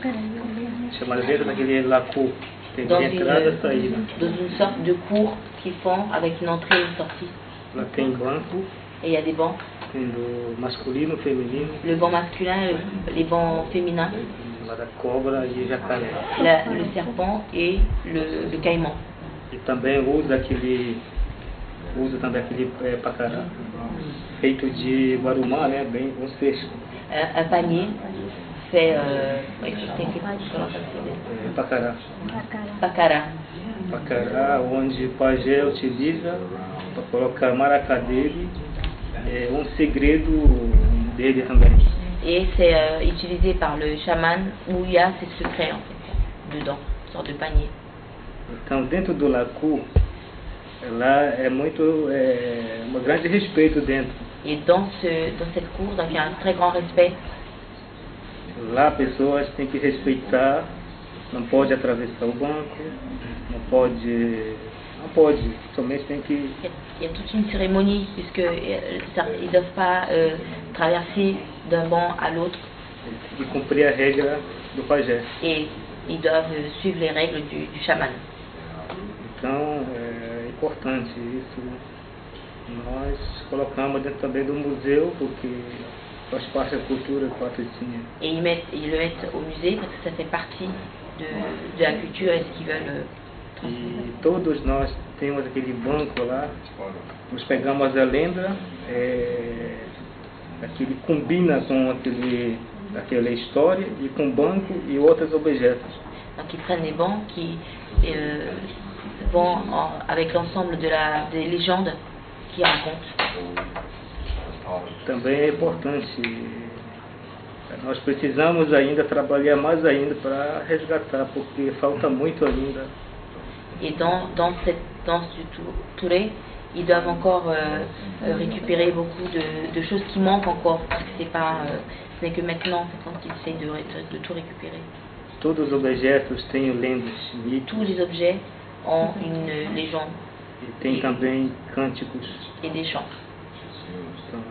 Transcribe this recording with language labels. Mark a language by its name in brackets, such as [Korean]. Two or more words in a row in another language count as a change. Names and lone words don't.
[French] Dans une sorte de cour qu'ils font avec une entrée et une sortie. Et il y a des bancs. Le banc masculin et les bancs féminins. Le serpent et le caïman. [Portuguese] E também usa também aquele pacará, feito de guarumã, né, bem grosso. [French] Un panier fait [Portuguese] Pacará, onde o pajé utiliza para colocar maracá dele, segredo dele também. [French] Et c'est utilisé par le chaman où il y a ses secrets en fait, dedans, une sorte de panier. [Portuguese] Então, dentro do lacu, lá é um grande respeito dentro. [French] Et dans cette cour, donc il y a un très grand respect. [Portuguese] Lá as pessoas têm que respeitar, não pode atravessar o banco, não pode, somente tem que... [French] Il y a toute une cérémonie puisqu'ils ne doivent pas traverser d'un banc à l'autre. [Portuguese] E cumprir a regra do pajé. [French] Et ils doivent suivre les règles du chaman. [Portuguese] Então, é importante isso. Nós colocamos dentro também do museu, porque faz parte da cultura quatro etnias. [French] Et ils le mettent au musée parce que ça fait partie de la culture et ce qu'ils veulent transmettre. [Portuguese] E todos nós temos aquele banco lá, nós pegamos a lenda, aquele combina com aquela história e com banco e outros objetos. [French] Donc ils prennent des bancs qui vont avec l'ensemble des légendes qu'ils racontent. [Portuguese] Também é importante, nós precisamos ainda trabalhar mais ainda para resgatar, porque falta muito ainda. [French] Et dans cette danse du Touré, ils doivent encore récupérer beaucoup de choses qui manquent encore, parce que ce n'est que maintenant qu'ils essayent de tout récupérer. [Portuguese] Todos os objetos têm lendas, mitos. [French] Tous les objets ont une légende. [Portuguese] E tem também cânticos. [French] Et des chants.